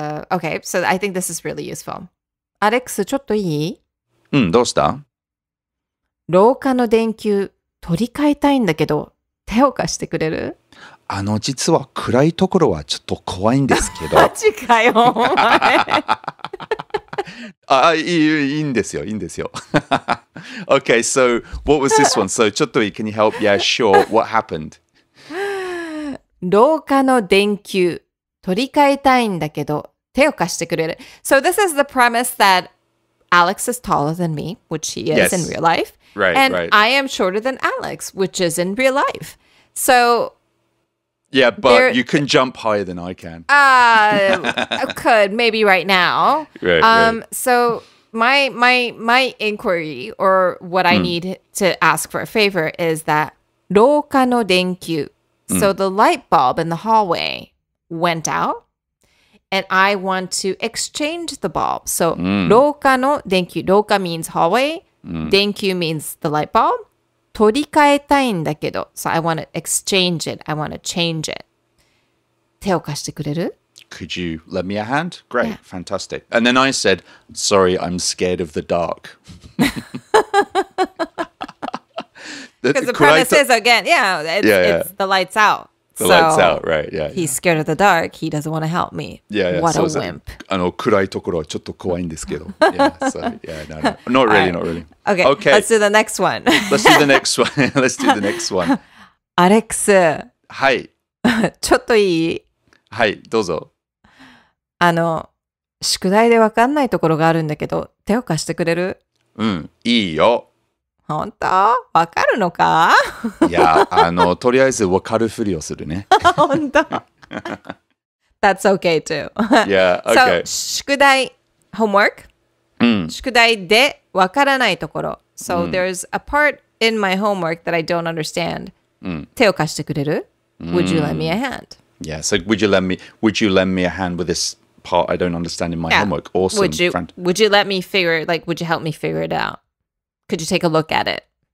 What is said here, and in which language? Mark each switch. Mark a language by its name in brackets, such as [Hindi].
[English] Okay, so I think this is really useful. [Japanese] アレックス、ちょっといい？どうした？廊下の電球取り替えたいんだけど、手を貸してくれる？実は暗いところはちょっと怖いんですけど。マジかよ、お前。いいんですよ。 [English] Okay, so what was this one? So [Japanese] ちょっといい [English] Can you help? Yeah, sure. What happened? [Japanese] 廊下の電球取り替えたいんだけど、手を貸してくれる。 [English] So this is the premise that Alex is taller than me, which he is in real life. Right, and right. I am shorter than Alex, which is in real life. So yeah, but you can jump higher than I can. I could, maybe right now. Right. So my inquiry or what I need to ask for a favor is that [Japanese] 廊下の電球. [English] So the light bulb in the hallway went out. And I want to exchange the bulb. [Japanese] So, 廊下の電球。 [English] 廊下 means hallway. 電球 means the light bulb. [Japanese] 取り替えたいんだけど。 [English] So, I want to exchange it. I want to change it. [Japanese] 手を貸してくれる？ [English] Could you lend me a hand? Great, yeah. Fantastic. And then I said, sorry, I'm scared of the dark. Because the premise is, again, it's the lights out. The lights out, right, yeah. He's scared of the dark. He doesn't want to help me. Yeah. What a wimp. [Japanese] 暗いところはちょっと怖いんですけど. [English] Yeah, so, yeah, no. Not really, not really. Okay, let's do the next one. Let's do the next one. [Japanese] アレックス。はい。ちょっといい？はい、どうぞ。宿題でわかんないところがあるんだけど、手を貸してくれる？いいよ。本当？わかるのか？いや、とりあえずわかるふりをするね。本当。 [English] That's okay too. Yeah, okay. So, 宿題、homework? [Japanese] 宿題でわからないところ。 [English] So, there's a part in my homework that I don't understand. [Japanese] 手を貸してくれる？ [English] Would you lend me a hand? Yeah, so would you lend me a hand with this part I don't understand in my homework? Awesome. Would you let me figure, would you help me figure it out? Could you take a look at it?